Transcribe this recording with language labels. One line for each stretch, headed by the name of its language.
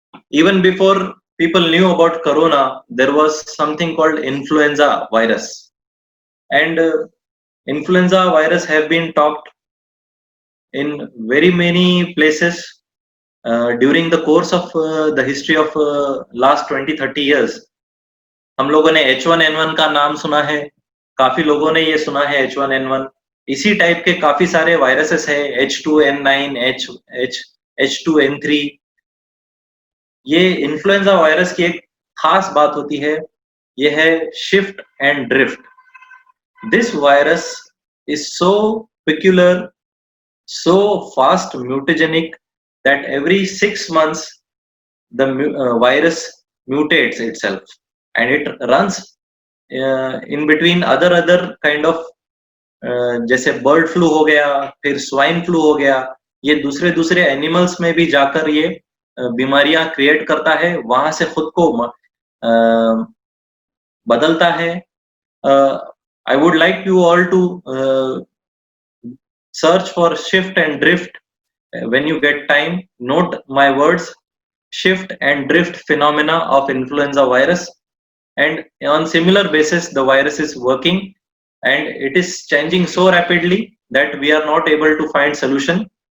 English: Even before people knew about corona, there was something called influenza virus, and influenza virus have been talked in very many places during the course of the history of last 20-30 years.
Hindi: हम लोगों ने H1N1 का नाम सुना है, काफी लोगों ने ये सुना है H1N1. इसी टाइप के काफी सारे वायरसेस है, H2N9, H2N3. ये इन्फ्लुएंजा वायरस की एक खास बात होती है, ये है shift and drift.
English: this virus is so peculiar, so fast mutagenic that every 6 months the virus mutates itself, and it runs in between other kind of
Hindi: जैसे बर्ड फ्लू हो गया, फिर स्वाइन फ्लू हो गया, ये दूसरे एनिमल्स में भी जाकर ये बीमारियां क्रिएट करता है, वहां से खुद को बदलता है.
English: I would like you all to search for shift and drift when you get time. Note my words, shift and drift phenomena of influenza virus, and on similar basis the virus is working, and it is changing so rapidly that we are not able to find solution.